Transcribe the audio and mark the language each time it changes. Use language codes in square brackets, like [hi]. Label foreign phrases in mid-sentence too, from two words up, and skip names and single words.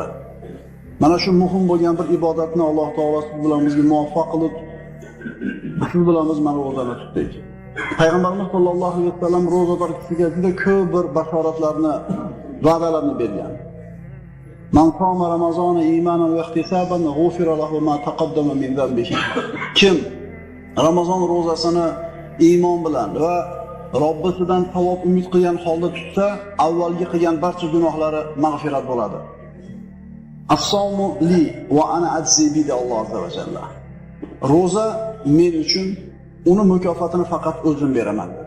[uz] Mana shu muhim bo'lgan bir ibodatni Alloh taolo siz bilan bizga muvaffaq qilib, siz bilan biz mana ro'zani tutdik. Payg'ambarimiz [ar] صلى الله عليه وسلم [uz] ro'zador kishiga juda ko'p bir bashoratlarni, va'dalarni bergan. [ar] من قام رمضان إيمانا واحتسابا غفر له ما تقدم من ذنبه. [uz] Kim Ramazon ro'zasini iymon bilan va Robbisidan savob umid qilgan holda tutsa, avvalgi qilgan barcha gunohlari mag'firat bo'ladi. [ar] الصوم لي وأنا أجزي بالله عز وجل. [uz] Ro'za men uchun, uni mukofotini faqat o'zim beraman dedi.